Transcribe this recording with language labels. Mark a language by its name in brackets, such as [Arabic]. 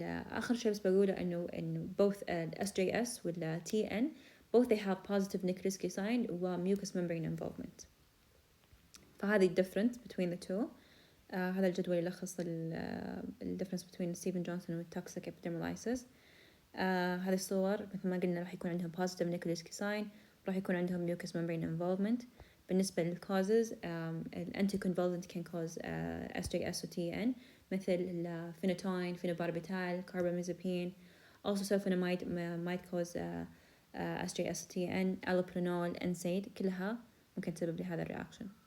[Arabic] آخر شيء بس بقوله إنه [English] both SJS وال TN both they have positive necrotic sign و mucous membrane involvement. فهذه difference between the two. [Arabic] هذا الجدول يلخص ال [English] difference between [Arabic] ستيفن جونسون والtoxic epidermolysis. هذه الصور مثل ما قلنا راح يكون عندهم [English] positive necrotic sign، [Arabic] راح يكون عندهم [English] mucous membrane involvement. [Arabic] بالنسبة للcauses [English] anticonvulsant can cause SJS و TN [Arabic] مثل الفينوتاين, [English] phenobarbital, carbamazepine. Also sulfonamide might cause SJS و TN, allopurinol, NSAID [Arabic] كلها ممكن تسبب لهذا الرياكشن.